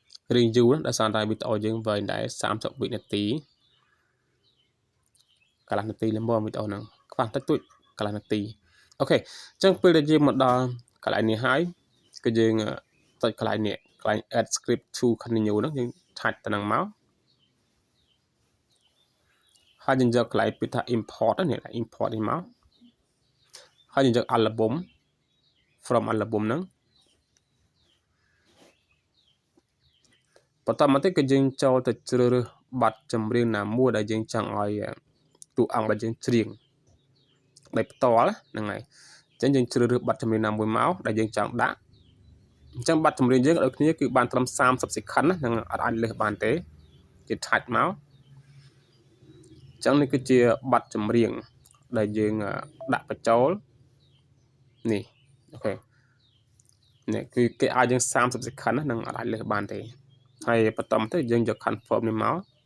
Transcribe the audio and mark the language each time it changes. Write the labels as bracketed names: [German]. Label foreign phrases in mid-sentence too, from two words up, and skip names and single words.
[Khmer] រៀងយូរដោយសារតែវីដេអូយើងវែងដែរ30 វិនាទីកន្លះនាទីល្មមវីដេអូហ្នឹងខ្វះតិចតួចកន្លះនាទីអូខេអញ្ចឹងពេលដែលយើងមកដល់កន្លែងនេះហើយគឺយើងចុចកន្លែងនេះកន្លែង [English] add script to continue [Khmer] ហ្នឹងយើងឆាច់ទៅនឹងមក ហើយយើងយកកន្លែងពីថា import នេះ import នេះមកហើយយើងយក [English] album from album [Khmer] ហ្នឹងបន្តមកទៀតគឺយើងចូលទៅជ្រើសរើសបទចម្រៀងណា មួយដែលយើងចង់ឲ្យតួអង្គរបស់យើងច្រៀងដោយផ្ទាល់ហ្នឹងហើយអញ្ចឹងយើងជ្រើសរើសបទចម្រៀងណាមួយមកដែលយើងចង់ដាក់អញ្ចឹងបទចម្រៀងយើងដូចគ្នាគឺបានត្រឹម30 second ណាហ្នឹងអត់អាចលើសបានទេគេឆាច់មកអញ្ចឹងនេះគឺជាបទចម្រៀងដែលយើងដាក់បញ្ចូលនេះអូខេនេះគឺគេឲ្យយើង30 second ណាហ្នឹងអត់អាចលើសបានទេហើយបន្តមកទៅយើងយក confirm នេះមក